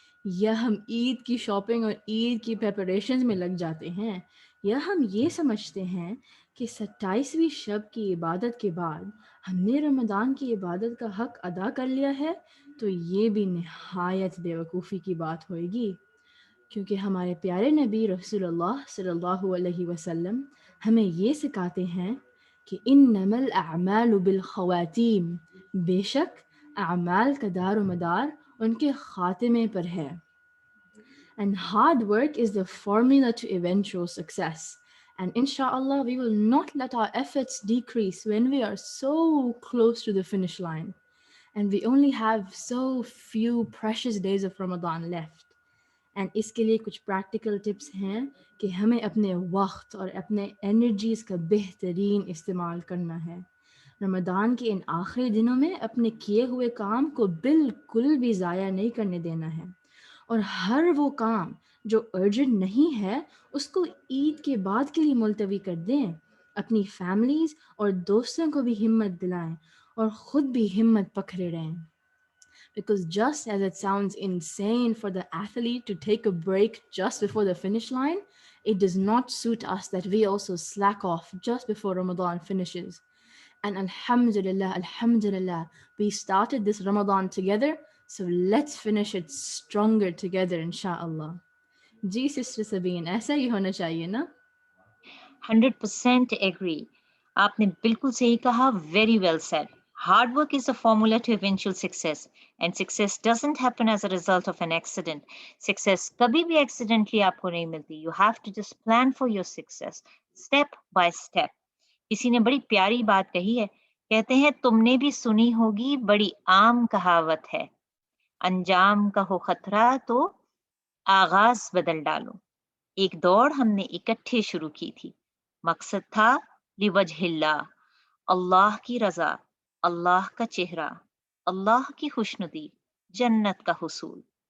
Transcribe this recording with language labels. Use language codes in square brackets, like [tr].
[ur] یا ہم عید کی شاپنگ اور عید کی پریپریشنز میں لگ جاتے ہیں، یا ہم یہ سمجھتے ہیں کہ 27ویں شب کی عبادت کے بعد ہم نے رمضان کی عبادت کا حق ادا کر لیا ہے، تو یہ بھی نہایت بیوقوفی کی بات ہوئے گی، کیونکہ ہمارے پیارے نبی رسول اللہ صلی اللہ علیہ وسلم ہمیں یہ سکھاتے ہیں کہ [ar] انما الاعمال بالخواتیم، [ur] بے شک اعمال کا دار و مدار ان کے خاتمے پر ہے. [en] And hard work is the formula to eventual success. And inshallah, we will not let our efforts decrease when we are so close to the finish line. And we only have so few precious days of Ramadan left. [ur] And اس کے لیے کچھ practical tips ہیں کہ ہمیں اپنے وقت اور اپنے انرجیز کا بہترین استعمال کرنا ہے. رمضان کے ان آخری دنوں میں اپنے کیے ہوئے کام کو بالکل بھی ضائع نہیں کرنے دینا ہے، اور ہر وہ کام جو ارجنٹ نہیں ہے اس کو عید کے بعد کے لیے ملتوی کر دیں. اپنی فیملیز اور دوستوں کو بھی ہمت دلائیں اور خود بھی ہمت پکڑے رہیں. [en] Because just as it sounds insane for the athlete to take a break just before the finish line, it does not suit us that we also slack off just before Ramadan finishes. And alhamdulillah, we started this Ramadan together, so let's finish it stronger together, inshallah. [ur] Ji, Sister Sabine, ایسا ہی ہونا چاہیے نا؟ [en] 100% agree. [ur] آپ نے بالکل صحیح کہا. [en] Very well said. Hard work is the formula to eventual success, and success doesn't happen as a result of an accident. [ur] Success kabhi bhi accidentally aapko nahi milti. [en] You have to just plan for your success step by step. [ur] کسی نے بڑی پیاری بات کہی ہے، کہتے ہیں تم نے بھی سنی ہوگی، بڑی عام کہاوت ہے، انجام کا ہو خطرہ تو آغاز بدل ڈالو. ایک دوڑ ہم نے اکٹھے شروع کی تھی، مقصد تھا لوجہ اللہ، اللہ کی رضا، اللہ کا چہرہ، اللہ کی خوشنودی، جنت کا حصول.